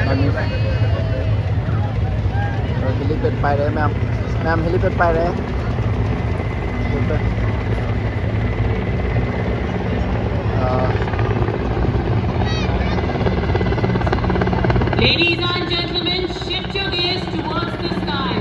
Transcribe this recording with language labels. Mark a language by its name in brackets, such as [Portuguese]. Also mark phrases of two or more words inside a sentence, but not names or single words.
[Hindi] Helipad pai rahe ma'am. Ma'am helipad pai rahe. [English] Ladies and gentlemen, shift your gaze towards the skies.